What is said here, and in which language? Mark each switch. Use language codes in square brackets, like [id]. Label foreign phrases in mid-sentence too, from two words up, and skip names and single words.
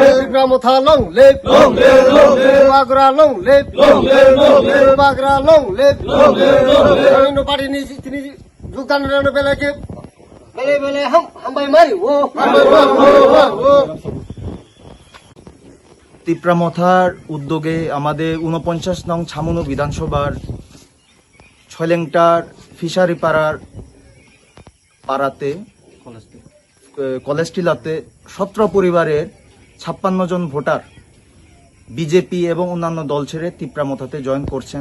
[en] Tigramotha long live, Bagra long live, Bagra long live. [trp] Rano party ni tini যোগদান rano bele ke bele ham bai mari wo. [bn] তিপ্রামথার উদ্যোগে আমাদের ৪৯ নং ছামনু বিধানসভার ছয়লেংটার ফিশারি পাড়াতে কলেজটিলাতে ১৭ পরিবারের ৫৬ জন ভোটার বিজেপি এবং অন্যান্য দল ছেড়ে তিপ্রামথাতে জয়েন করছেন।